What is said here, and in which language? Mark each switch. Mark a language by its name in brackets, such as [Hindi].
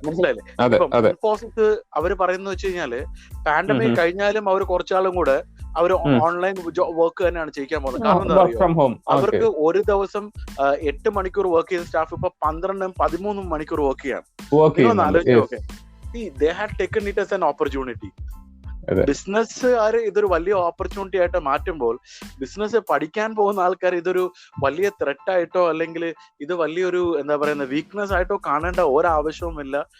[Malayalam] മനസ്സിലായില്ലേ? അതെ ഇപ്പം അതെ. ഇൻഫോസിസ് അവര് പറയുന്നത് വെച്ച് കഴിഞ്ഞാല് പാൻഡമിക് കഴിഞ്ഞാലും അവർ കുറച്ചാളും കൂടെ അവർ ഓൺലൈൻ വർക്ക് തന്നെയാണ് ചെയ്യിക്കാൻ പോകുന്നത്. കാരണം എന്താ [English] work [Malayalam] അറിയോ, [English] From home. [Malayalam] അവർക്ക് ഒരു ദിവസം 8 മണിക്കൂർ വർക്ക് ചെയ്യുന്ന സ്റ്റാഫ് ഇപ്പൊ 12-13 മണിക്കൂർ വർക്ക് ചെയ്യാം. നിങ്ങളൊന്ന് ആലോചിച്ച് നോക്കേ. [English] They had taken it as an opportunity. [Malayalam] ബിസിനസ്സുകാർ ഇതൊരു വലിയ ഓപ്പർച്യൂണിറ്റി ആയിട്ട് മാറ്റുമ്പോൾ ബിസിനസ് പഠിക്കാൻ പോകുന്ന ആൾക്കാർ ഇതൊരു വലിയ ത്രെറ്റ് ആയിട്ടോ അല്ലെങ്കിൽ ഇത് വലിയൊരു എന്താ പറയുന്ന വീക്ക്നെസ് ആയിട്ടോ കാണേണ്ട ഒരാവശ്യവുമില്ല.